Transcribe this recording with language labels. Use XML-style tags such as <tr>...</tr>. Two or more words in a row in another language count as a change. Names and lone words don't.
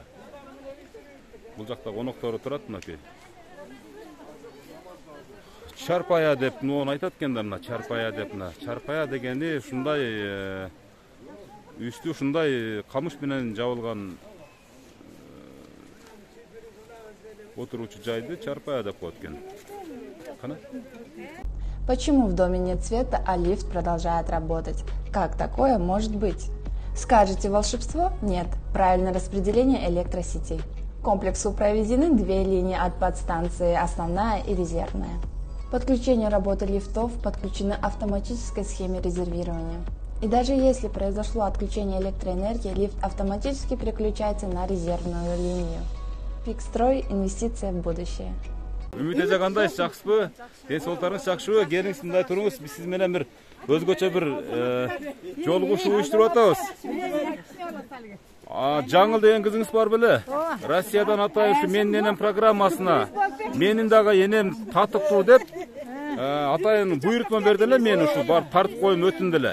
<ky>Бул жакта коноктору турат, мынакей. чарпая деп ноон айтат экен да, мына чарпая деп. Мына чарпая дегени ушундай үстү ушундай камыш менен жабылган отуручу жайды чарпая деп коет экен. Кана?</ky> <ru>Почему в доме нет света, а лифт продолжает работать? Как такое может быть? Скажете волшебство? Нет. Правильное распределение электросетей. К комплексу проведены 2 линии от подстанции, основная и резервная. Подключение работы лифтов подключено автоматической схеме резервирования. И даже если произошло отключение электроэнергии, лифт автоматически переключается на резервную линию. Пикстрой – инвестиция в будущее.</ru> <ky>Үмүт эже кандайсыз, жакшысызбы? Денсаулыктарыңыз жакшыбы? Келиңиз мындай туруңуз. Биз сиз менен бир өзгөчө бир жолугушуу уюштуруп атабыз. Жаңыл деген кызыңыз бар беле? Россиядан атай ушу менин энем программасына менин дагы энем татыктуу деп атайын буйрутма берди эле, мен ушу барып тартып коюм өтүндү эле.</ky>